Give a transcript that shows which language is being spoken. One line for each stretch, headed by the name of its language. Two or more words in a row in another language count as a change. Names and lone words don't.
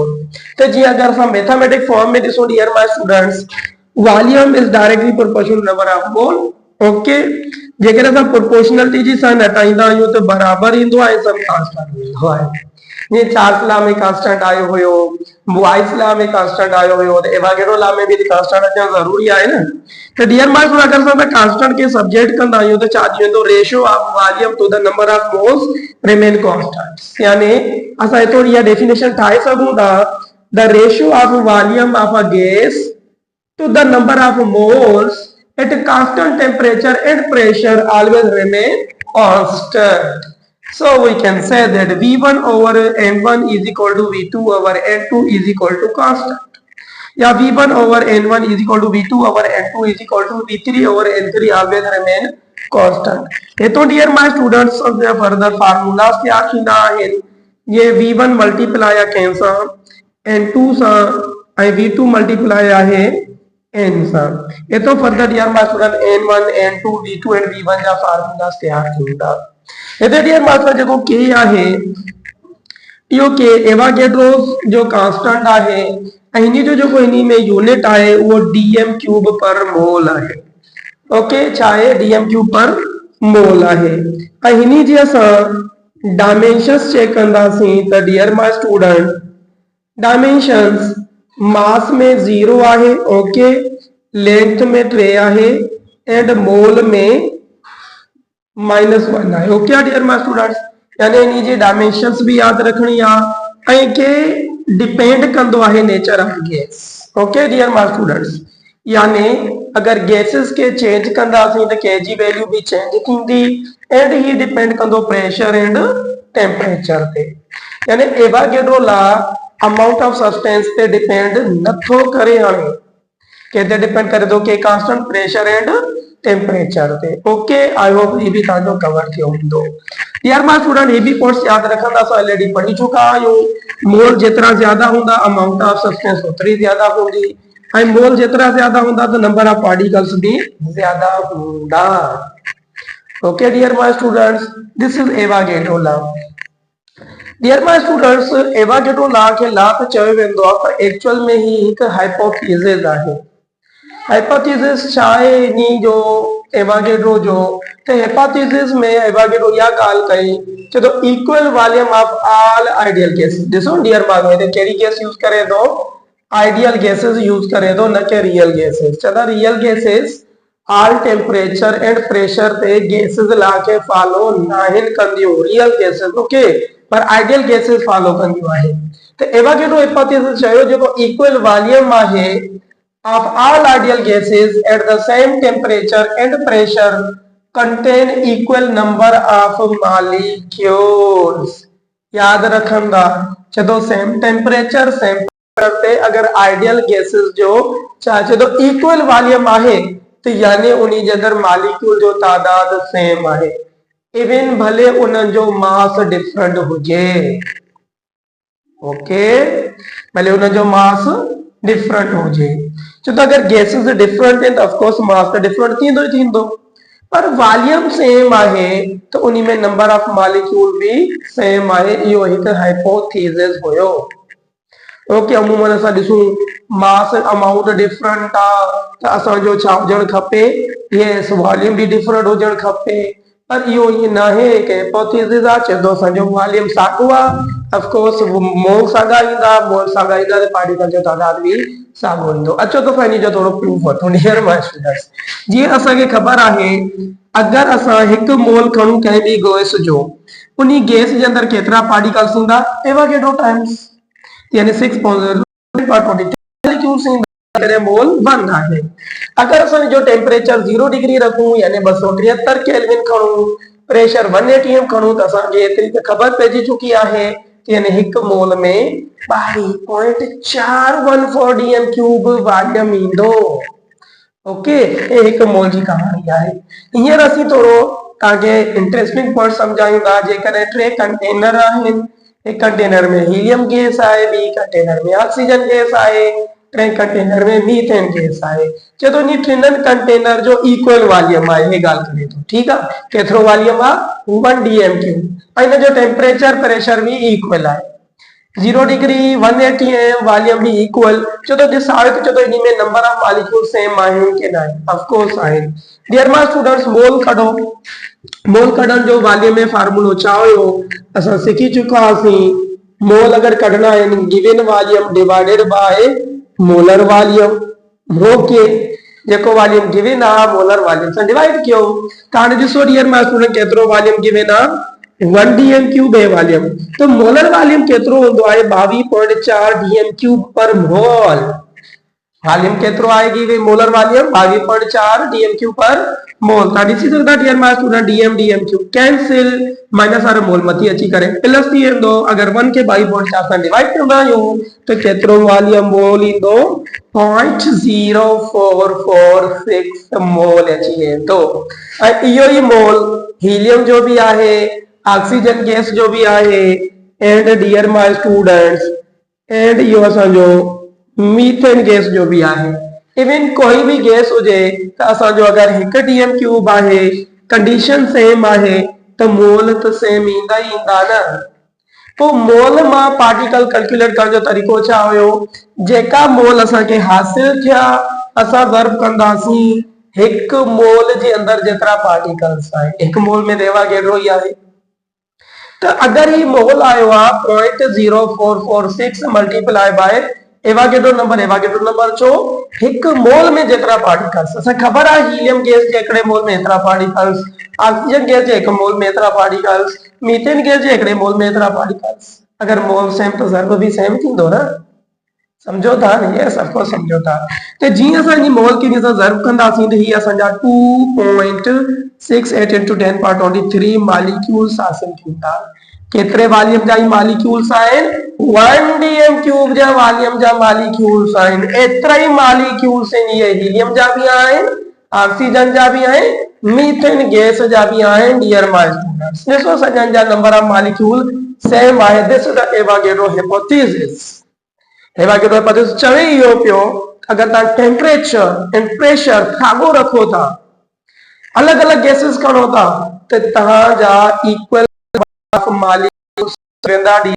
Sindhi: तो जी अगर असां
English: mathematic form
Sindhi: में ॾिसूं
English: dear my students, volume is directly proportional number of mole. ओके,
Sindhi: जेकर असां प्रोपोर्शनलिटी जी सां हटाईंदा आहियूं तो बराबर ईंदो आहे, सब कांस्टेंट ईंदो आहे। ये चार्ल्स लॉ में कांस्टेंट आयो हुयो, बॉयस लॉ में कांस्टेंट आयो हुयो, तो एवागेड्रो लॉ में भी कांस्टेंट अचणु जरूरी आहे न। तो
English: dear my student,
Sindhi: अगर असां कांस्टेंट के सब्जेक्ट कंदा आहियूं तो छा थी वेंदो,
English: ratio of volume to the number of moles remain constant.
Sindhi: यानी असां एतो इहा डेफिनेशन ठाहे सघूं था,
English: the ratio of volume of a gas to the number of moles at constant temperature and pressure always remain constant। So we can say that V1 over N1 is equal to V2 over N2 is equal to constant, या V1 over N1 is equal to V2 over N2 is equal to V3 over N3 always remain constant।
Sindhi: ये तो
English: dear my students further formulas
Sindhi: क्या थींदा आहिनि, ये V1 मल्टीप्लाई कंहिं सां N2 सां ऐं V2 मल्टीप्लाई आहे n सां। ये तो
English: further dear my student
Sindhi: N1 N2 V2 एंड V1 जा फार्मूलास तैयार थींदा। इते
English: dear my student
Sindhi: जेको k आहे इहो k एवागेड्रोस जो कांस्टेंट आहे ऐं हिनी जो जेको हिनी में यूनिट आहे उहो
English: dm cube per mole
Sindhi: आहे।
English: ओके,
Sindhi: छा आहे
English: dm cube per mole आहे।
Sindhi: ऐं हिनी जी असां डायमेंशंस चेक कंदासीं त
English: dear my student
Sindhi: डायमेंशंस मास में 0 आहे, ओके, लेंथ में 3 आहे एंड मोल में -1 आहे।
English: ok dear my students,
Sindhi: यानी इन जी डायमेंशंस भी याद रखनी आहे ऐं के डिपेंड कंदो आहे
English: nature of gas. ok dear my students,
Sindhi: यानी अगर गैसेस के चेंज कंदासीं त के जी वैल्यू भी चेंज थींदी एंड ही डिपेंड कंदो
English: pressure and temperature
Sindhi: ते। यानी एवागेड्रो लॉ
English: amount of substance
Sindhi: ते डिपेंड नथो करे। हाणे केते डिपेंड करे थो के
English: constant pressure and temperature
Sindhi: ते।
English: ok, I hope
Sindhi: ये भी ताजो कवर थियो हूंदो। यार मां स्टूडेंट ये भी पॉइंट्स याद रखंदा, असां ऑलरेडी पढ़ी चुका आहियूं। मोल जितना ज्यादा हुंदा
English: amount of substance
Sindhi: उतरी ज्यादा हुंदी, ऐं मोल जितना ज्यादा हुंदा तो
English: number of particles
Sindhi: भी ज्यादा हुंदा।
English: ok dear my students, this is Avogadro law. dear my students,
Sindhi: एवागेड्रो लॉ के लॉ तो चयो वेंदो आहे, पर एक्चुअल में ही एक हाइपोथेसिस आहे। हाइपोथेसिस छा आहे नी जो एवागेड्रो जो, तो हाइपोथेसिस में एवागेड्रो या ॻाल्हि कई छो तो
English: equal volume of all ideal gases.
Sindhi: ॾिसो डियर मार्को हिते कहिड़ी गैस यूज करे थो,
English: ideal gases
Sindhi: यूज करे थो, न कि
English: real gases.
Sindhi: चवंदा
English: real gases all temperature and pressure
Sindhi: ते गैसेस ला के फॉलो नाहिन कंदियूं,
English: real gases. ओके, पर ideal gases follow
Sindhi: कंदियूं आहिनि। तो
English: Avogadro hypothesis
Sindhi: चयो जेको
English: equal volume आहे of all ideal gases at the same temperature and pressure contain equal number of molecules।
Sindhi: याद रखंदा चलो
English: same temperature same pressure
Sindhi: ते अगर
English: ideal gases
Sindhi: जो चाहे तो
English: equal volume
Sindhi: आहे तो यानी उन्हीं जे अंदर मॉलिक्यूल जो तादाद सेम आहे, इवन भले उन जो
English: mass different
Sindhi: हुजे। ओके, भले उन जो
English: mass different
Sindhi: हुजे। तो अगर गैसेस डिफरेंट है तो
English: of course mass
Sindhi: तो डिफरेंट थींदो ही थींदो, पर वॉल्यूम सेम आहे तो उन्हीं में
English: number of molecule
Sindhi: भी सेम आहे। इहो एक हाइपोथेसिस हुयो। ओके, अमूमन असां ॾिसूं
English: mass amount different
Sindhi: आहे तो असांजो छा हुजणु खपे,
English: yes volume
Sindhi: भी डिफरेंट हुजणु खपे, पर इहो ईअं न आहे। एक हाइपोथेसिस आहे, चए थो असांजो वॉल्यूम साॻियो आहे,
English: of course mole
Sindhi: साॻा ईंदा, मोल साॻा ईंदा तो पार्टिकल जो तादाद भी साॻियो ईंदो। अचो तो फाइनी जो थोड़ो प्रूफ वठूं
English: dear my students.
Sindhi: जीअं असांखे ख़बर आहे अगर असां हिकु मोल खणूं कंहिं बि गैस जो, उन गैस जे अंदर केतिरा पार्टिकल्स ईंदा,
English: Avogadro times
Sindhi: यानी 6.0 मॉलिक्यूल्स ईंदा, करे मोल 1 आहे। अगर असां जो टेम्परेचर 0 डिग्री रखूं यानी 273 केल्विन खणूं, प्रेशर 1 atm खणूं तो असांखे एतिरी त ख़बर पइजी चुकी आहे यानी हिकु मोल में 22.414
English: dm cube volume
Sindhi: ईंदो। ओके, ये एक मोल जी कहानी आहे। हींअर असीं थोरो तव्हांखे
English: interesting point
Sindhi: सम्झायूं था। जेकॾहिं 3 कंटेनर आहिनि, एक कंटेनर में
English: helium gas
Sindhi: आहे, ॿी कंटेनर में
English: oxygen gas
Sindhi: आहे, 3 कंटेनर में
English: methane gas
Sindhi: आहे। चए थो इन टिननि कंटेनर जो
English: equal volume
Sindhi: आहे, हे ॻाल्हि करे थो। ठीकु आहे, केतिरो वॉल्यूम आहे 1
English: dm cube,
Sindhi: ऐं इन जो
English: temperature pressure
Sindhi: भी इक्वल आहे, 0 डिग्री 1 atm वॉल्यूम भी इक्वल। चो तो ॾिसायो तो चो इन में
English: number of molecule same
Sindhi: आहिनि कि न,
English: of course
Sindhi: आहिनि।
English: dear my students,
Sindhi: मोल कढो। मोल कढण जो वॉल्यूम में फार्मूलो छा हुयो असां सिखी चुकासीं। मोल अगर कढना है
English: given volume divided by molar volume.
Sindhi: ओके, जेको वॉल्यूम गिवन आ
English: molar volume
Sindhi: से डिवाइड कयो। ताने ॾिसो
English: dear my student
Sindhi: केतिरो वॉल्यूम गिवन आ 1
English: dm cube
Sindhi: है वॉल्यूम, तो
English: molar volume
Sindhi: केतिरो हुंदो आहे 22.4
English: dm cube per mole. वॉल्यूम
Sindhi: केतिरो आएगी वे
English: molar volume 22.4 dm cube per mole.
Sindhi: ता ॾिसी सघंदा
English: dear my student dm dm cube cancel,
Sindhi: माइनस वारो मोल मथी अची करे प्लस थी वेंदो। अगर 1 के 22.4 सां डिवाइड कंदा आहियूं तो केतिरो वॉल्यूम मोल ईंदो 0.0446 मोल अची वेंदो। ऐं इहो ई मोल हीलियम जो भी आहे,
English: oxygen gas
Sindhi: जो भी आहे,
English: and dear my students and
Sindhi: इहो असांजो
English: methane gas
Sindhi: जो भी आहे। इवन कोई भी गैस हुजे तो असांजो अगर 1
English: dm cube
Sindhi: आहे,
English: condition same
Sindhi: आहे तो मोल तो सेम ईंदा ही ईंदा न। तो मोल मां पार्टिकल कैलकुलेट करण जो तरीको छा हुयो, जेका मोल असांखे हासिल थिया असां ज़र्ब कंदासीं 1 मोल जे अंदर जेतिरा पार्टिकल्स आहे। 1 मोल में एवागेड्रो ही आहे, तो अगर ही मोल आयो आ 0.0446
English: multiply by Avogadro number
Sindhi: चो 1 मोल में जेतिरा पार्टिकल्स। असां खबर आहे
English: helium gas
Sindhi: जे 1 मोल में एतिरा पार्टिकल्स,
English: oxygen gas
Sindhi: जे 1 मोल में एतिरा पार्टिकल्स,
English: methane gas
Sindhi: जे 1 मोल में एतिरा पार्टिकल्स। अगर मोल सेम तो ज़र्ब भी सेम थींदो न, समझो था न?
English: yes of course
Sindhi: समझो था। तो जीअं असां इन मोल खे असां ज़र्ब कंदासीं त ही असांजा 2.68
English: into 10 power 23
Sindhi: मॉलिक्यूल्स हासिल थींदा। केतिरे वॉल्यूम जा मॉलिक्यूल्स आहिनि 1
English: dm cube
Sindhi: जा वॉल्यूम जा मॉलिक्यूल्स आहिनि एतिरा ई मॉलिक्यूल्स आहिनि ये हीलियम जा भी आहिनि ऑक्सीजन जा भी आहिनि मीथेन गैस जा भी आहिनि
English: dear my students
Sindhi: ॾिसो सॼनि जा
English: number of molecule same
Sindhi: आहे
English: this is the Avogadro hypothesis Avogadro hypothesis
Sindhi: चवे इहो पियो अगर तव्हां
English: temperature and pressure
Sindhi: साॻियो रखो था अलग अलग गैसेस खणो था त तव्हांजा
English: equal molecules
Sindhi: वेंदा